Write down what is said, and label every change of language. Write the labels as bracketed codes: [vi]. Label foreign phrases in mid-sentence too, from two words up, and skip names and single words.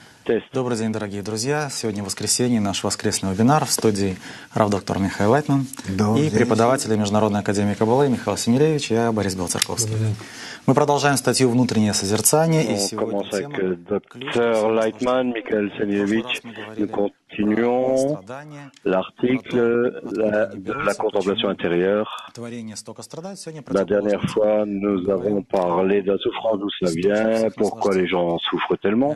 [en] Test. [ru] Добрый день, дорогие друзья. Сегодня воскресенье, наш воскресный вебинар в студии рав-доктор Михаил Лайтман и преподаватели Международной академии Каббалы Михаил Семилевич и я, Борис Белцерковский. Мы продолжаем статью «Внутреннее созерцание». [fr] On commence avec Dr Leitman, Michael Semilevich. Nous continuons l'article de la contemplation intérieure. La dernière fois, nous avons parlé de la souffrance, d'où cela vient, pourquoi les gens souffrent tellement.